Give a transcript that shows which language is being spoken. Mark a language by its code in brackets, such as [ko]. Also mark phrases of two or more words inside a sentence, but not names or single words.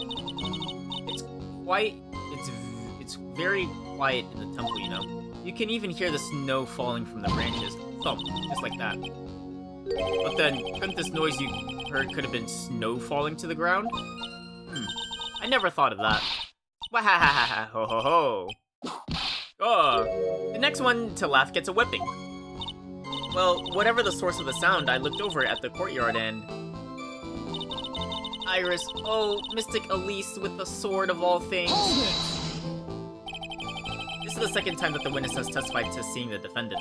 [en] It's very quiet in the temple, you know. You can even hear the snow falling from the branches. Thump, just like that. But then, couldn't this noise you heard could have been snow falling to the ground? I never thought of that. Wahahaha, ho ho ho. Oh, the next one to laugh gets a whipping. Well, whatever the source of the sound, I looked over at the courtyard and... Iris, oh, Mystic Elise with the sword of all things. This is the second time that the witness has testified to seeing the defendant.